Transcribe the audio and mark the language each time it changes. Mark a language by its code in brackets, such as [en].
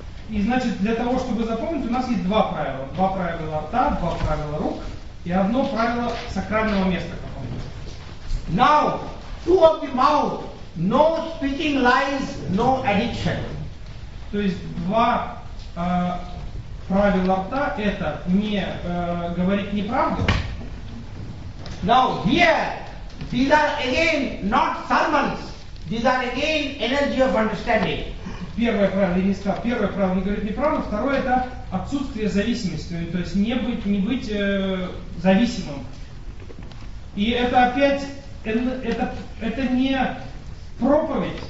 [ru] И значит, для того, чтобы запомнить, у нас есть два правила. Два правила рта, два правила рук, и одно правило сакрального места. [en] Now, two of the mouth, no speaking lies, no addiction. [ru] То есть два правило рта это не говорить неправду. [en] Now here these are again not sermons. These are again energy of understanding. [ru] Первое правило не сказал. Первое правило не говорить неправду. Второе это отсутствие зависимости. То есть не быть зависимым. И это опять это не проповедь.